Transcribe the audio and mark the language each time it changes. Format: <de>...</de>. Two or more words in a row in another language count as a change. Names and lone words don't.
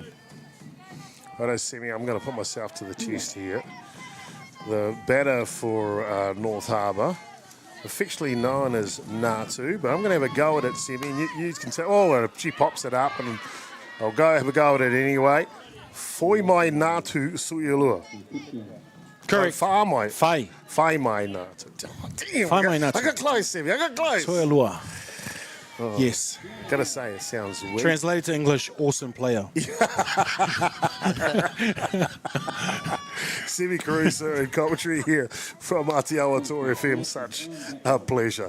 <en>Righto, Semi, I'm going to put myself to the chest here. The batter for North Harbour, affectionately known as Natu, but I'm going to have a go at it, Semi. You can say, oh, she pops it up, and I'll have a go at it anyway. Foi mai Natu Suialua. Correct. Wha mai. Whai. Whai mai Natu. Oh, damn, Whai mai Natu. I got close, Semi. I got close. Suialua. Yes. Gotta say, it sounds weird. Translated to English, awesome player. Semi Caruso and commentary here from Aotearoa Tour FM. Such a pleasure.</en>